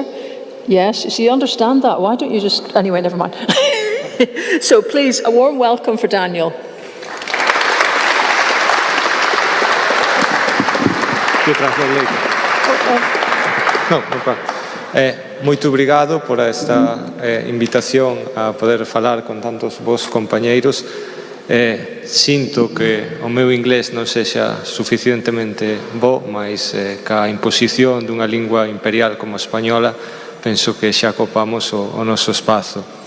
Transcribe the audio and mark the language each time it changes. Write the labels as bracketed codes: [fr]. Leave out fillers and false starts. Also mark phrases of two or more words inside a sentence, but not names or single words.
[en] Yes, so you understand that. Why don't you just, anyway, never mind. So please, a warm welcome for Daniel. [gl] Muito obrigado por esta invitación a poder falar con tantos vos compañeiros. Sinto que o meu inglés non sexa suficientemente bo, mas ca imposición dunha lingua imperial como a española, penso que xa copamos o noso espazo.